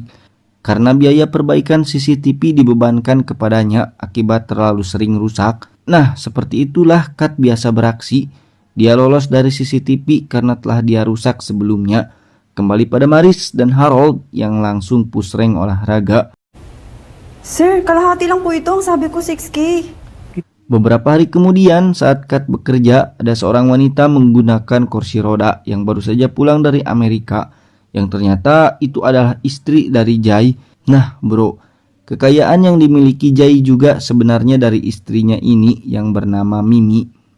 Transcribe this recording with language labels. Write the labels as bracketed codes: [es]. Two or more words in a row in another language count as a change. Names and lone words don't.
[id] Karena biaya perbaikan CCTV dibebankan kepadanya akibat terlalu sering rusak. Nah, seperti itulah Kat biasa beraksi. Dia lolos dari CCTV karena telah dia rusak sebelumnya. Kembali pada Maris dan Harold yang langsung [en] push rank [id] olahraga. [tl] Sir, kalahati lang po ito. Ang sabi ko 6K. [id] Beberapa hari kemudian saat Kat bekerja, ada seorang wanita menggunakan kursi roda yang baru saja pulang dari Amerika. Yang ternyata itu adalah istri dari Jai. Nah bro, kekayaan yang dimiliki Jai juga sebenarnya dari istrinya ini yang bernama Mimi.